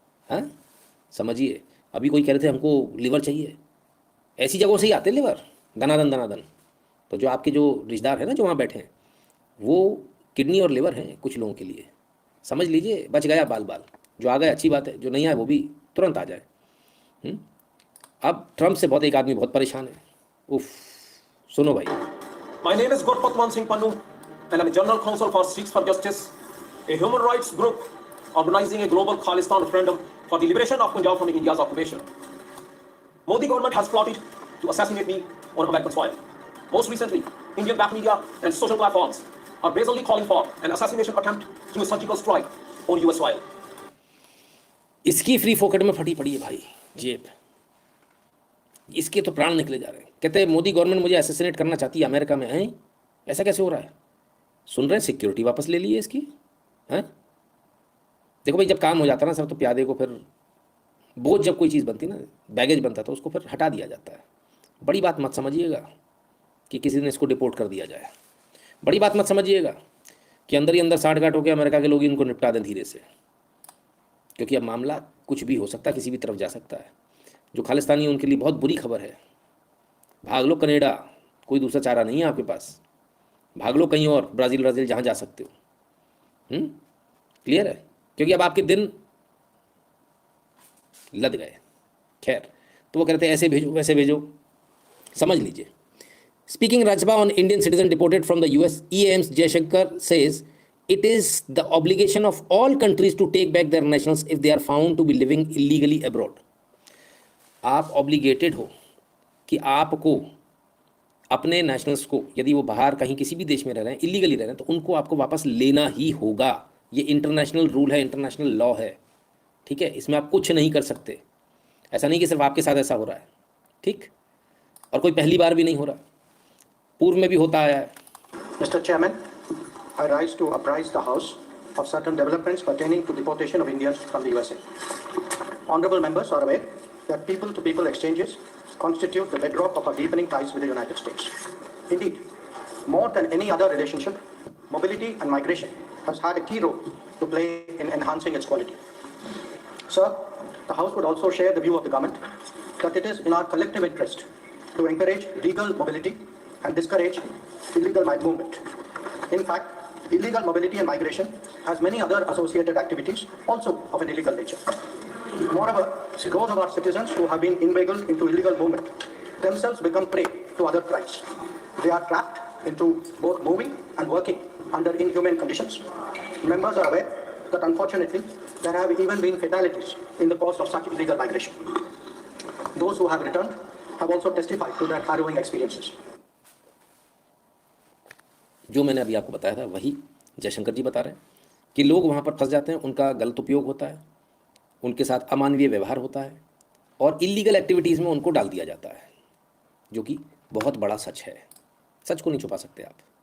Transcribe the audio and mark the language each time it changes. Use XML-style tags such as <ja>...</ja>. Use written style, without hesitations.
<hi>हाँ समझिए, अभी कोई कह रहे थे हमको लिवर चाहिए, ऐसी जगहों से ही आते लिवर, दनादन दनादन। तो जो आपके जो रिश्तेदार हैं ना जो वहाँ बैठे हैं, वो किडनी और लिवर हैं कुछ लोगों के लिए। समझ लीजिए, बच गया बाल बाल। जो आ गए अच्छी बात है, जो नहीं आए वो भी तुरंत आ जाए। अब ट्रंप से बहुत एक आदमी बहुत परेशान है। उफ, सुनो भाई।</hi> <en>My name is Gurpatwan Singh Pannu and I'm a General Counsel for Sikhs for Justice, a human rights group organizing a global Khalistan referendum for the liberation of Punjab from India's occupation. Modi government has plotted to assassinate me on American soil. Most recently, Indian backed media and social platforms are brazenly calling for an assassination attempt through a surgical strike on US soil.</en> <hi>इसकी free फोकट में फटी पड़ी है भाई जेब, इसके तो प्राण निकले जा रहे हैं। कहते हैं मोदी गवर्नमेंट मुझे असैसिनेट करना चाहती है अमेरिका में। हैं, ऐसा कैसे हो रहा है? सुन रहे हैं, सिक्योरिटी वापस ले ली है इसकी। हैं, देखो भाई, जब काम हो जाता है ना सर, तो प्यादे को फिर बोझ, जब कोई चीज़ बनती ना, बैगेज बनता, तो उसको फिर हटा दिया जाता है। बड़ी बात मत समझिएगा कि किसी ने इसको डिपोर्ट कर दिया जाए। बड़ी बात मत समझिएगा कि अंदर ही अंदर साठ गांठ होकर अमेरिका के लोग इनको निपटा दें धीरे से, क्योंकि अब मामला कुछ भी हो सकता है, किसी भी तरफ जा सकता है। जो खालिस्तानी है उनके लिए बहुत बुरी खबर है। भाग लो कनाडा, कोई दूसरा चारा नहीं है आपके पास। भाग लो कहीं और, ब्राज़ील जहाँ जा सकते हो। क्लियर है? क्योंकि अब आपके दिन लद गए। खैर, तो वो कहते हैं ऐसे भेजो वैसे भेजो, समझ लीजिए।</hi> <en>Speaking Rajba on Indian citizen deported from the US, EAM's Jaishankar says it is the obligation of all countries to take back their nationals if they are found to be living illegally abroad.</en> <hi>आप obligated हो कि आपको अपने nationals को, यदि वो बाहर कहीं किसी भी देश में रह रहे हैं, इलीगली रह रहे हैं, तो उनको आपको वापस लेना ही होगा। ये इंटरनेशनल रूल है, इंटरनेशनल लॉ है। ठीक है, इसमें आप कुछ नहीं कर सकते। ऐसा नहीं कि सिर्फ आपके साथ ऐसा हो रहा है, ठीक, और कोई पहली बार भी नहीं हो रहा, पूर्व में भी होता आया है।</hi> <en>Mr. Chairman, I rise to apprise the House of certain developments pertaining to deportation of Indians from the USA. Honorable members are aware that people-to-people exchanges constitute the bedrock of our deepening ties with the United States. Indeed, more than any other relationship, mobility and migration has had a key role to play in enhancing its quality. Sir, the House would also share the view of the government that it is in our collective interest to encourage legal mobility and discourage illegal movement. In fact, illegal mobility and migration has many other associated activities also of an illegal nature. Moreover, those of our citizens who have been inveigled into illegal movement themselves become prey to other crimes. They are trapped into both moving and working under inhumane conditions. Members are aware that unfortunately there have even been fatalities in the course of such illegal migration. Those who have returned have also testified to their harrowing experiences.</en> <hi>जो मैंने अभी आपको बताया था वही जयशंकर जी बता रहे हैं कि लोग वहाँ पर फंस जाते हैं, उनका गलत उपयोग होता है, उनके साथ अमानवीय व्यवहार होता है और इलीगल एक्टिविटीज़ में उनको डाल दिया जाता है, जो कि बहुत बड़ा सच है। सच को नहीं छुपा सकते आप।</hi>